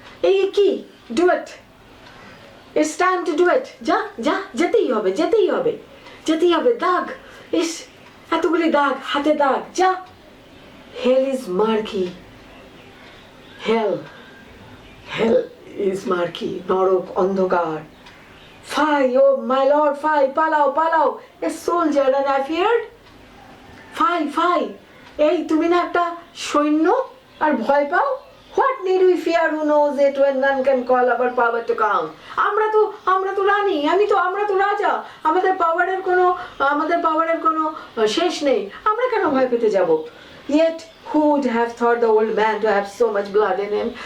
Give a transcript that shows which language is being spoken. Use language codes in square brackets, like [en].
[bn] এই কি, [en] do it, it's time to do it. [bn] যা যা, যেতেই হবে, যেতেই হবে, যেতেই হবে, দাগ, ইস, এতগুলি দাগ, হাতে দাগ, যা। [en] Hell is murky, hell is murky, [bn] নরক অন্ধকার। [en] Fie, oh my lord, fie, [bn] পালাও পালাও, [en] a soldier and I feared. [bn] Fie, এই তুমি না একটা সৈন্য আর ভয় পাও? [en] What need we fear who knows it when none can call our power to count? [bn] আমরা তো রানী, আমরা তো রাজা, আমাদের পাওয়ারের কোনো শেষ নেই, আমরা কেন ভয় পেতে যাব? [en] Yet who would have thought the old man to have so much blood in him?